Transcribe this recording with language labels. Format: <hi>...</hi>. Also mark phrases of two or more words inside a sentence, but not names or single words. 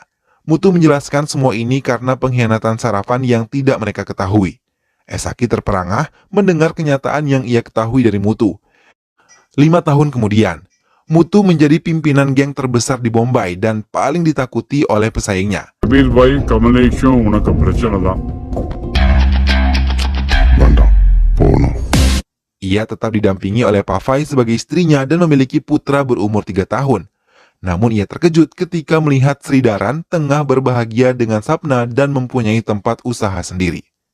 <id>Mutu menjelaskan semua ini karena pengkhianatan Sarafan yang tidak mereka ketahui. Esaki terperangah mendengar kenyataan yang ia ketahui dari Mutu. 5 tahun kemudian, Mutu menjadi pimpinan geng terbesar di Bombay dan paling ditakuti oleh pesaingnya. कबीर भाई कमल एक उनका प्रचन था Bandang, Pono. Ia tetap didampingi oleh Pavai sebagai istrinya dan memiliki putra berumur 3 tahun. Namun ia terkejut ketika melihat Sri Daran tengah berbahagia dengan Sapna dan mempunyai tempat usaha sendiri.</id>